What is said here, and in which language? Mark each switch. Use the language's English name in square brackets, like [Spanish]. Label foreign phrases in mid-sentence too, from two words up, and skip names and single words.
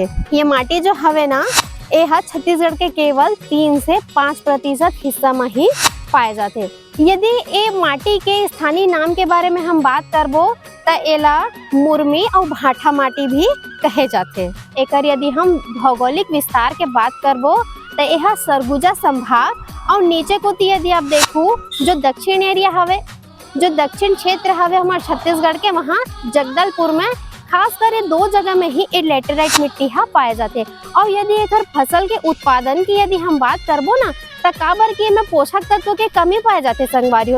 [Chhattisgarhi] ये माटी जो हवे ना ये हा छत्तीसगढ़ के केवल 3 से 5% हिस्सा में ही पाए जाते। यदि ये माटी के स्थानीय नाम के बारे में हम बात करबो तो एला मुरमी और भाठा माटी भी कहे जाते। एकर यदि हम भौगोलिक विस्तार के बात करबो तो यह सरगुजा संभाग और नीचे को यदि आप देखो जो दक्षिण एरिया हवे, जो दक्षिण क्षेत्र हवे हमारे छत्तीसगढ़ के, वहाँ जगदलपुर में खास कर 2 जगह में ही ये लेटेराइट मिट्टी हा पाए जाते। और यदि एकर फसल के उत्पादन की यदि हम बात करबो ना तो काबर की में पोषक तत्व के कमी पाए जाते संगवारी हो।